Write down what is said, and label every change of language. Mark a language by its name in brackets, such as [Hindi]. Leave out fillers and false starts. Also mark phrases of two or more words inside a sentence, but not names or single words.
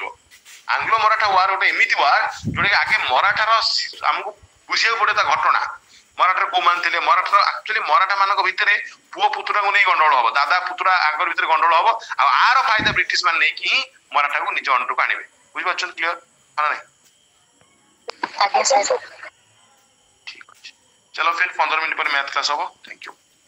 [Odia] ଆଙ୍ଗ୍ଲୋ ମରାଠା ୱାର ଗୋଟେ ଏମିତି ୱାର ଯୋଉଟା କି ଆଗେ ମରାଠାର ଆମକୁ ବୁଝିବାକୁ ପଡିବ ତା ଘଟଣା। ମରାଠାର କୋଉମାନେ ଥିଲେ, ମରାଠାର ଆକ୍ଚୁଆଲି ମରାଠା ମାନଙ୍କ ଭିତରେ ପୁଅ ପୁତୁରାଙ୍କୁ ନେଇ ଗଣ୍ଡଗୋଳ ହବ, ଦାଦା ପୁତୁରା ଆଗର ଭିତରେ ଗଣ୍ଡଗୋଳ ହବ। ଆଉ ଆର ଫାଇଦା ବ୍ରିଟିଶ ମାନେ ନେଇକି ହିଁ ମରାଠାକୁ ନିଜ ଅଣ୍ଡରକୁ ଆଣିବେ। ବୁଝିପାରୁଛନ୍ତି କ୍ଲିୟର ନା ନାହିଁ? ଆଜ୍ଞା ସାର୍। ଠିକ ଅଛି, [Hindi] ଚलो फिर 15 मिनट पर मैथ क्लास होगा। थैंक यू।